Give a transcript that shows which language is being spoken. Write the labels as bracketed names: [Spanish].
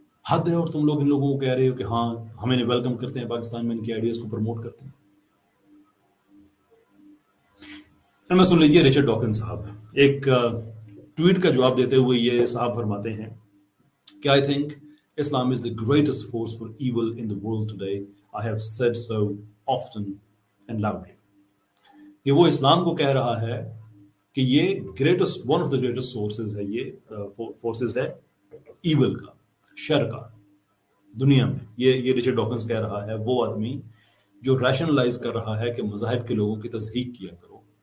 [Urdu] حد ہے. اور تم لوگ ان لوگوں کو کہہ رہے ہو کہ ہاں ہمیں ویلکم کرتے ہیں پاکستان میں، ان کے آئیڈیاز کو پروموٹ کرتے ہیں. میں سن لیجیے رچرڈ ڈاکن صاحب ایک ٹویٹ کا جواب دیتے ہوئے یہ صاحب فرماتے ہیں کہ [English] I think Islam is the greatest force for evil in the world today. I have said so often and loudly. [Urdu] یہ وہ اسلام کو کہہ رہا ہے کہ یہ greatest, one of the greatest sources ہے، یہ فورسز ہے ایول کا، شر کا دنیا میں. یہ رچرڈ ڈاکنز کہہ رہا ہے، وہ آدمی جو ریشنلائز کر رہا ہے کہ مذاہب کے لوگوں کی تصحیح کیا کرو.